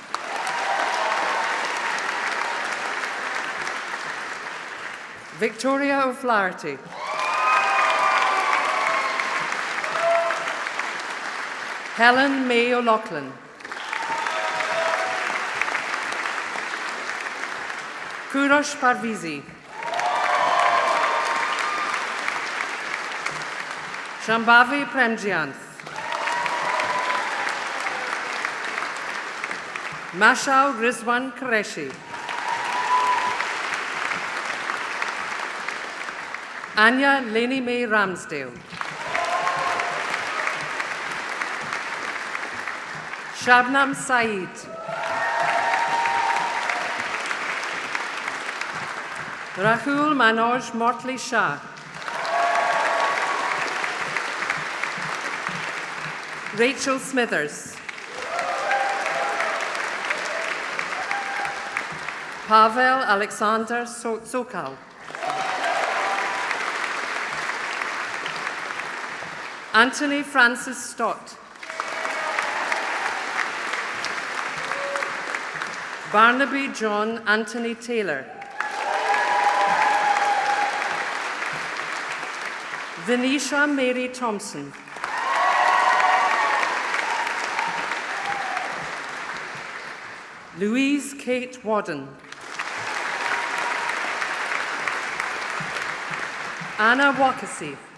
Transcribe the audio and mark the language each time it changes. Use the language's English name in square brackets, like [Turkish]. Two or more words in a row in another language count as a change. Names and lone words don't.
[English] Victoria O'Flaherty, Helen May O'Loughlin, Kurosh Parvizi, Shambhavi Premjianth, Mashal Rizwan Qureshi, Anya Leni Mae Ramsdale, Shabnam Saeed, Rahul Manoj Mortley Shah, Rachel Smithers, Pavel Alexander Sokal, Anthony Francis Stott, Barnaby John Anthony Taylor, Venetia Mary Thompson, Louise Kate Wadden, Anna Wakasi,